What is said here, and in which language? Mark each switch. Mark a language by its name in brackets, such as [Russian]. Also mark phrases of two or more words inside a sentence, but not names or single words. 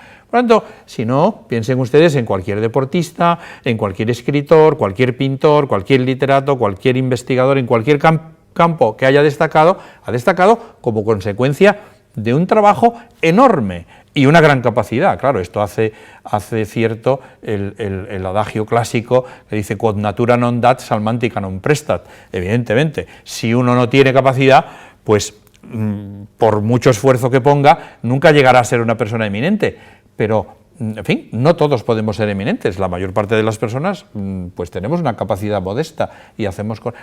[Spanish] Por lo tanto, si no, piensen ustedes en cualquier deportista, en cualquier escritor, cualquier pintor, cualquier literato, cualquier investigador, en cualquier campo que haya destacado, ha destacado como consecuencia de un trabajo enorme y una gran capacidad. Claro, esto hace cierto el adagio clásico que dice [Latin] quod natura non dat salmantica non prestat. [Spanish] Evidentemente, si uno no tiene capacidad, pues por mucho esfuerzo que ponga, nunca llegará a ser una persona eminente, pero en fin, no todos podemos ser eminentes, la mayor parte de las personas pues tenemos una capacidad modesta y hacemos con.